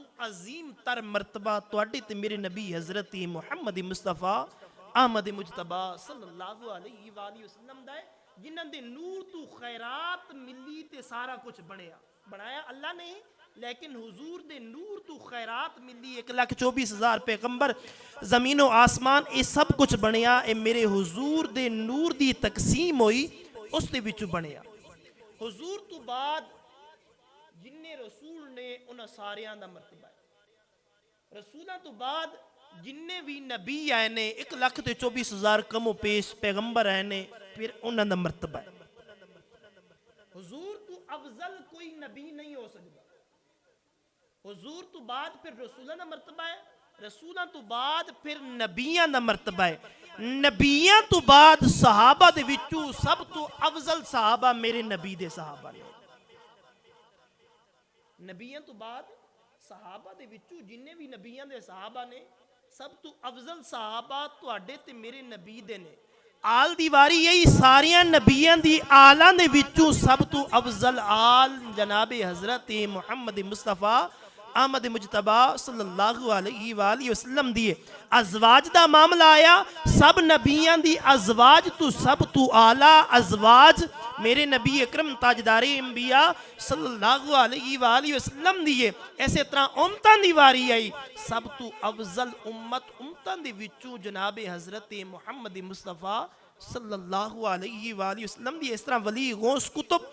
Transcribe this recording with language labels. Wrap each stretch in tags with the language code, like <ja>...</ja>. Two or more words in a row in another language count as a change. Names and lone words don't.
<pa>عظیم تر مرتبہ تواڈے تے میرے نبی حضرت محمد مصطفیٰ احمد مجتبی</pa> <ar>صلی اللہ علیہ وآلہ وسلم</ar> <pa>دا ہے جنہاں دے نور تو خیرات ملی تے سارا کچھ بنایا اللہ نے لیکن حضور دے نور تو خیرات ملی 1,24,000 پیغمبر زمین و آسمان اے سب کچھ بنیا اے میرے حضور دے نور دی تقسیم ہوئی اس دے وچوں بنیا حضور تو بعد جننے رسول نے انہاں ساریاں دا مرتبہ ہے رسولہ تو بعد جننے بھی نبی آئے نے 1,24,000 کم و پیش پیغمبر آئے نے پھر انہاں دا مرتبہ ہے حضور تو افضل کوئی نبی نہیں ہو سکتا حضور تو بعد پھر رسولہ دا مرتبہ ہے رسولہ تو بعد پھر نبیاں دا مرتبہ ہے نبیاں تو بعد صحابہ دے وچوں سب تو افضل صحابہ میرے نبی دے صحابہ نے نبیاں تو بعد صحابہ دے وچوں جننے بھی نبیاں دے صحابہ نے سب تو افضل صحابہ تواڈے تے میرے نبی دے نے آل دیواری یہی ساریاں نبیاں دی آلاں دے وچوں سب تو افضل آل جناب حضرت محمد مصطفیٰ احمد مجتبی</pa> <ar>صلی اللہ علیہ وآلہ وسلم</ar> <pa>دیئے ازواج دا معاملہ آیا سب نبیاں دی ازواج تو سب تو اعلیٰ ازواج میرے نبی اکرم تاجدار انبیاء</pa> <ar>صلی اللہ علیہ وآلہ وسلم</ar> <pa>دیئے ایسے طرح امتان دی واری آئی سب تو افضل امتان دی وچوں جناب حضرت محمد مصطفیٰ</pa> <ar>صلی اللہ علیہ وآلہ وسلم</ar> <pa>دی اس طرح ولی غوث کتب</pa>